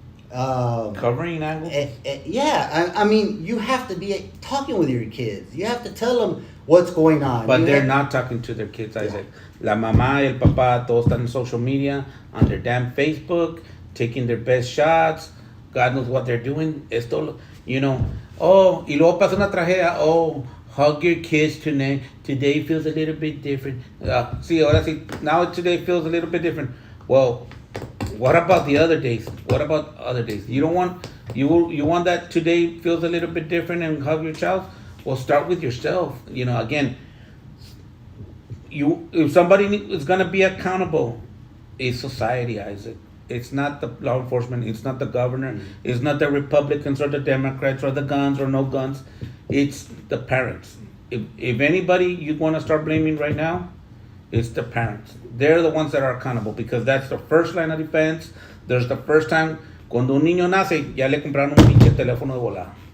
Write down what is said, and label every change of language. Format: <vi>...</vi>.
<en>Covering angles. Yeah, I mean, you have to be talking with your kids. You have to tell them what's going on. But they're not talking to their kids, Isaac.</en> <es>La mamá y el papá todos están en</es> <en>social media, on their damn Facebook, taking their best shots. God knows what they're doing.</en> <es>Esto, oh, y luego pasa una tragedia.</es> <en>Oh, hug your kids tonight. Today feels a little bit different. See,</en> <es>ahora sí,</es> <en>now today feels a little bit different. Well, what about the other days? What about other days? You don't want you want that today feels a little bit different and hug your child? Well, start with yourself. Again, if somebody is gonna be accountable, it's society, Isaac. It's not the law enforcement. It's not the governor. Mm-hmm. It's not the Republicans or the Democrats or the guns or no guns. It's the parents. If anybody you want to start blaming right now, it's the parents. They're the ones that are accountable, because that's the first line of defense. There's the first time</en> <es>cuando un niño nace, ya le compraron un pinche teléfono de volada.</es>